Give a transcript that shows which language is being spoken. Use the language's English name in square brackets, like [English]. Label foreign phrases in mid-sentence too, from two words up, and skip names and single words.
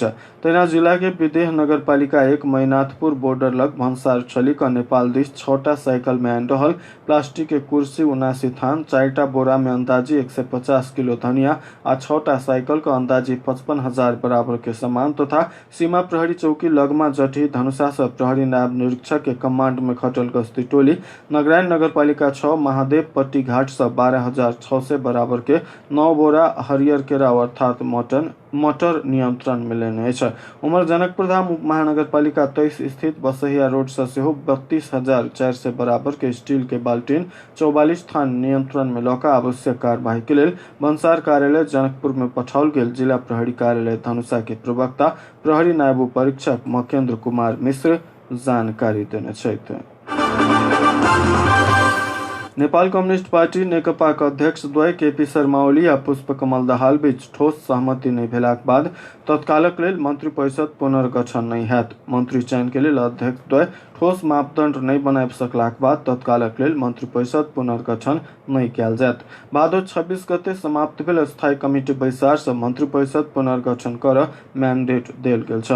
[Maithili] तेना जिला के विदेह नगर पालिका 1 मैनाथपुर बॉर्डर लग भंसार चली का नेपाल दिश 6टा साइकिल में आन रहल प्लास्टिक के कुर्सी 79 थान 4टा बोरा में अंदाजी 150 किलो धनिया आ 6टा साइकिल का अंदाजी 55,000 बराबर के सामान तथा सीमा प्रहरी चौकी लगमा जटी धनुषा से प्रहरी नायब निरीक्षक के कमांड में खटल गश्ती टोली नगरायन नगर पालिका 6 महादेव पट्टी घाट से 12,600 बराबर के 9 बोरा हरियर केरा अर्थात मटर नियंत्रण में लेने अछि। उमर जनकपुर धाम उप महानगर पालिका 23 स्थित बसहिया रोड से 32,400 बराबर के स्टील के बाल्टीन 44 थान नियंत्रण में लौका आवश्यक कार्यवाही के लिए भंसार कार्यालय जनकपुर में पठाओल गेल जिला प्रहरी कार्यालय धनुषा के प्रवक्ता प्रहरी नायब परीक्षक मकेंद्र कुमार मिश्र जानकारी देने छथि। नेपाल कम्युनिस्ट पार्टी नेकपा का अध्यक्ष द्वय केपी शर्मा ओली आ पुष्पकमल दाहाल बीच ठोस सहमति नहीं भेलाक बाद तत्कालक लेल मंत्री परिषद पुनर्गठन नहीं हैत। मंत्री चयन के लेल अध्यक्ष द्वय ठोस मापदंड नहीं बनाब सकलाक बाद तत्कालक लेल मंत्री परिषद पुनर्गठन नहीं कयल जायत। भादो 26 गते समाप्त भेल स्थायी कमिटी बैसार से मंत्री परिषद पुनर्गठन कर मैंडेट देल गेल छल।